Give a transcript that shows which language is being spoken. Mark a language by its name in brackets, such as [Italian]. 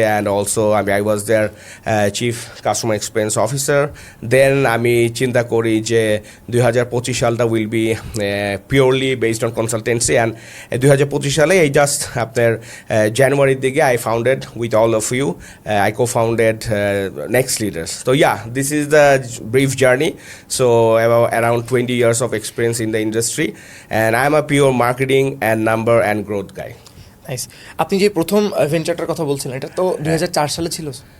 [English] And also I was there chief customer experience officer. Then [Bangla] আমি চিন্তা করি যে [English] 2025 সালটা will be purely based on consultancy. And 2025 [Bangla] সালে এই জাস্ট আপনার জানুয়ারির দিকে [English] I founded with all of you, I co-founded Next Leaders. So yeah, this is the brief journey. So about around 20 years of experience in the industry, and I'm a pure marketing and number and growth guy. Nice. [Bangla] আপনি যে প্রথম ভেঞ্চারটার কথা বলছিলেন, এটা তো 2004 সালে ছিল।